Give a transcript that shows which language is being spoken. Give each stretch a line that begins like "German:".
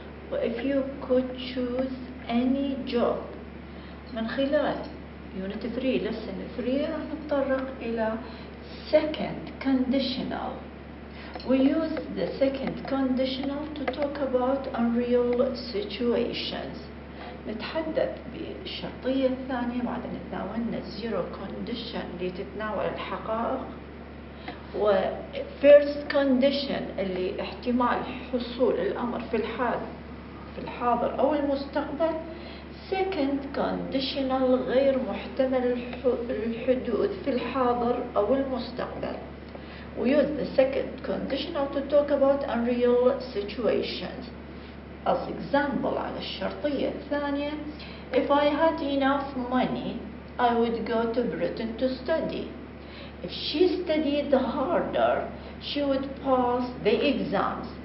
English: وإف you could choose any job
Arabic: من خلال
English: Unit 3 Lesson 3
Arabic: راح نتطرق إلى
English: second conditional. We use the second conditional to talk about unreal situations.
Arabic: نتحدث بالشرطية الثانية بعد أن تناولنا
English: zero condition
Arabic: اللي تتناول الحقائق، و
English: first condition
Arabic: اللي احتمال حصول الأمر في الحاضر أو المستقبل. second conditional غير محتمل الحدوث في الحاضر أو المستقبل.
English: We use the second conditional to talk about unreal situations. As example
Arabic: على الشرطية الثانية,
English: if I had enough money, I would go to Britain to study. If she studied harder, she would pass the exams.